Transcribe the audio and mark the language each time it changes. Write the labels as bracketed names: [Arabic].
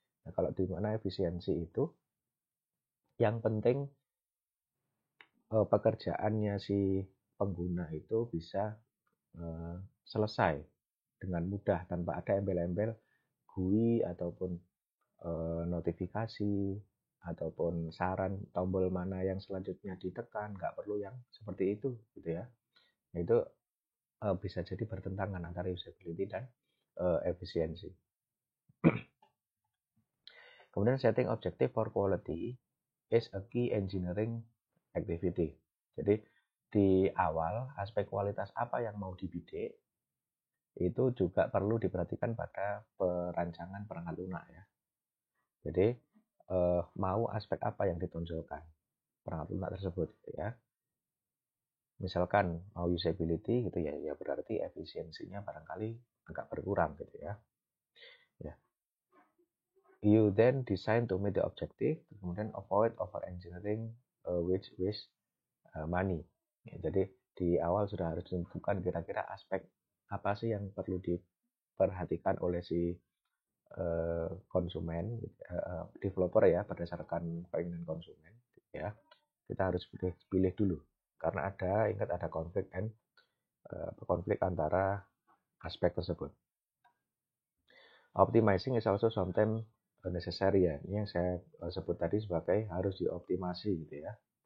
[Indonesian] Nah, kalau di mana efisiensi itu yang penting pekerjaannya si pengguna itu bisa selesai dengan mudah tanpa ada embel-embel GUI ataupun notifikasi ataupun saran tombol mana yang selanjutnya ditekan, nggak perlu yang seperti itu gitu ya. Nah, itu bisa jadi bertentangan antara usability dan efisiensi. [English] Kemudian setting objective for quality is a key engineering activity. [Indonesian] Jadi di awal aspek kualitas apa yang mau dibidik itu juga perlu diperhatikan pada perancangan perangkat lunak ya. Jadi mau aspek apa yang ditonjolkan perangkat lunak tersebut gitu ya. Misalkan mau usability gitu ya, ya berarti efisiensinya barangkali agak berkurang gitu ya. Ya. [English] You then design to meet the objective, kemudian avoid over engineering which waste money. [Indonesian] Ya, jadi di awal sudah harus ditentukan kira-kira aspek apa sih yang perlu diperhatikan oleh si konsumen, developer ya, berdasarkan keinginan konsumen ya. Kita harus pilih dulu karena ingat ada konflik antara aspek tersebut. [English] Optimizing is also sometimes necessary ya. [Indonesian] Ini yang saya sebut tadi sebagai harus dioptimasi gitu ya.